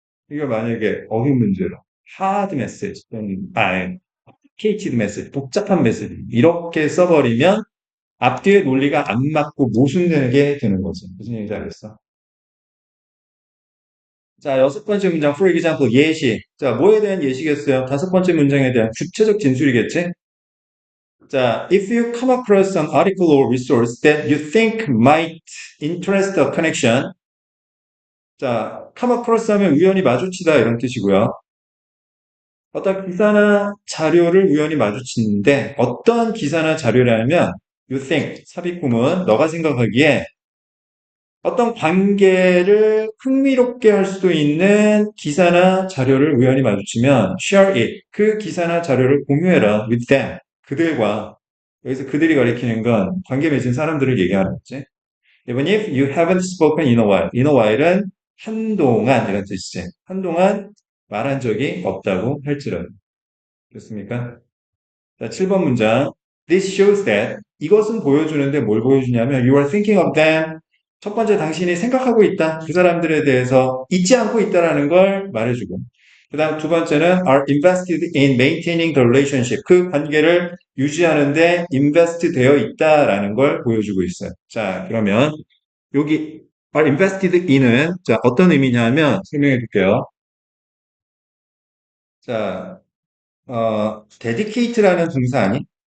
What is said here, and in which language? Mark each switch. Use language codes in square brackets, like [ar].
[ko] 이거 만약에 어휘 문제로 [en] hard message [ko] 또는 [en] complicated message, [ko] 복잡한 메시지 이렇게 써버리면 앞뒤의 논리가 안 맞고 모순되는 게 되는 거지. 무슨 얘기인지 알겠어? 자, 여섯 번째 문장, [en] for example, [ko] 예시. 자, 뭐에 대한 예시겠어요? 다섯 번째 문장에 대한 구체적 진술이겠지? [en] 자, if you come across an article or resource that you think might interest a connection. [ko] 자, [en] come across [ko] 하면 우연히 마주치다 이런 뜻이고요. 어떤 기사나 자료를 우연히 마주치는데 어떤 기사나 자료라면 you think, 삽입구문, 너가 생각하기에 어떤 관계를 흥미롭게 할 수도 있는 기사나 자료를 우연히 마주치면 [en] share it, [ko] 그 기사나 자료를 공유해라 [en] with them, [ko] 그들과. 여기서 그들이 가리키는 건 관계 맺은 사람들을 얘기하는 거지. [en] Even if you haven't spoken in a while. in a while [ko] 은 한동안 이런 뜻이지. 한동안 말한 적이 없다고 할지라도. 됐습니까? 자, 7번 문장. [en] This shows that [ko] 이것은 보여주는데 뭘 보여주냐면 [en] you are thinking of them. [ko] 첫 번째 당신이 생각하고 있다. 그 사람들에 대해서 잊지 않고 있다라는 걸 말해주고. 그 다음 두 번째는 [en] are invested in maintaining the relationship. [ko] 그 관계를 유지하는데 invest 되어 있다라는 걸 보여주고 있어요. 자, 그러면 여기 [en] are invested in [ko] 은 자, 어떤 의미냐면 설명해 줄게요. 자, dedicate라는 동사 아니?